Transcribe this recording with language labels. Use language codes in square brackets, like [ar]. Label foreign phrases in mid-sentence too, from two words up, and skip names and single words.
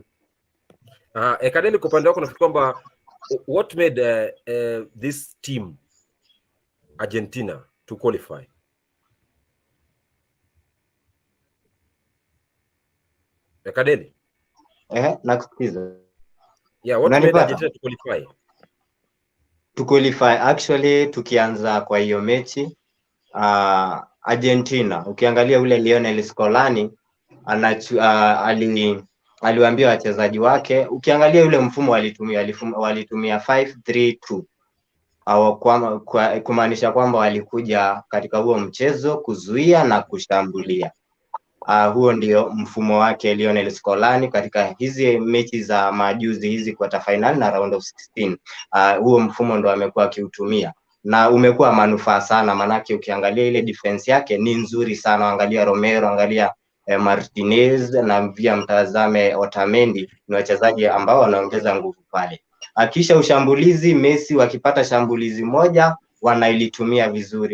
[sw] Kadeli, kwa upande wako nafikiri kwamba [en] what made this team Argentina to qualify? [sw] Kadeli? Nakusikiza. [en] Yeah, what made Argentina to qualify? To qualify, actually [sw] tukianza kwa hiyo mechi Argentina, ukiangalia ule Lionel Scaloni aliwaambia wachezaji wake, ukiangalia yule mfumo walitumia 5-3-2 au kumaanisha kwamba walikuja katika huo mchezo kuzuia na kushambulia. Huo ndio mfumo wake Lionel Scaloni katika hizi mechi za majuzi, hizi [en] quarter final [sw] na [en] round of 16. [sw] Huo mfumo ndo amekuwa akiutumia na umekuwa manufaa sana, manake ukiangalia ile defense yake ni nzuri sana. Angalia Romero, angalia Martinez na pia mtazame Otamendi, ni wachezaji ambao wanaongeza nguvu pale. Kisha ushambulizi, Messi wakipata shambulizi moja wanailitumia vizuri.